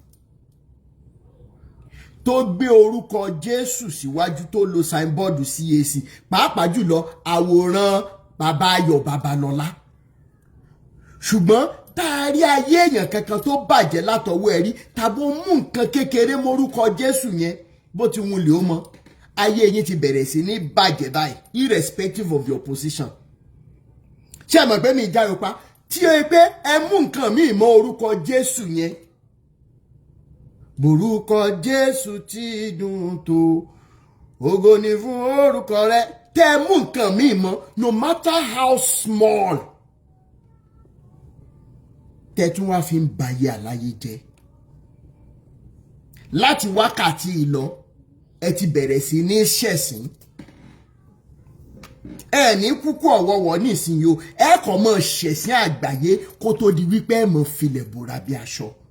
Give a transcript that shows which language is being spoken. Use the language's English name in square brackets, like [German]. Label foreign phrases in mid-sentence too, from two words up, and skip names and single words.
[Yoruba] tó gbé orúkọ Jésù síwájú tó lo signboard CAC pàápàá jùlọ àwòrán bàbá Ayọ̀ Babalọ́lá ṣùgbọ́n tá a rí ayé èèyàn kankan tó bàjẹ́ látọwọ́ ẹ̀rí tàbí ó mú nǹkan kékeré mórúkọ Jésù yẹn bó ti wulẹ̀ ó mọ ayé yín ti bẹ̀rẹ̀ sí ní bàjẹ́ báyìí [English] irrespective of your position. [Yoruba] Ṣé ẹ mọ̀ pé mi ìjà yorùbá tí ó yẹ pé ẹ mú nǹkan míì mọ́ orúkọ Jésù yẹn borúkọ Jésù ti dùn tó ògo ni fún orúkọ rẹ̀ tẹ́ ẹ mú nǹkan míì mọ́ [English] no matter how small [Yoruba] tẹ́tún wá fi ń bayé àláyé jẹ́ láti wákàtí ìlọ ẹ ti bẹ̀rẹ̀ sí ní ṣẹ̀sìn ẹ ní kúkú ọ̀wọ̀wọ̀ nísìnyí o ẹ kàn mọ́ ṣẹ̀sìn àgbáyé kó tó di wípé ẹ mọ́ filẹ̀ bòrà bí aṣọ.